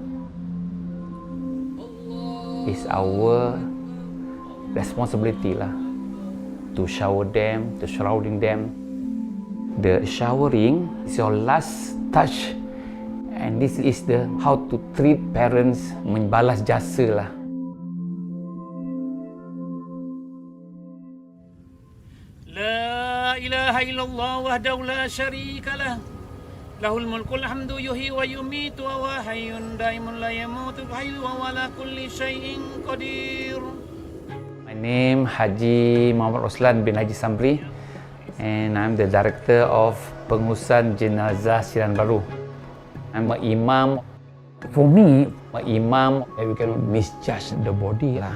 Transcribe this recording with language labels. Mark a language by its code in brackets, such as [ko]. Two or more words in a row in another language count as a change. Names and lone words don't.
[en] It's our responsibility lah to shower them, to shrouding them. The showering is your last touch, and this is the how to treat parents, [ms] membalas jasa lah. [ar] لا إله إلا الله وحده لا شريك له. له الملك الحمد يحيي ويميت وهو حي دائم لا يموت حي وعلى كل شيء قدير. [en] My name Haji Muhammad Roslan bin Haji Samri, and I'm the director of Pengurusan Jenazah Siran Baru. I'm an imam. For me, an imam, we cannot misjudge the body lah.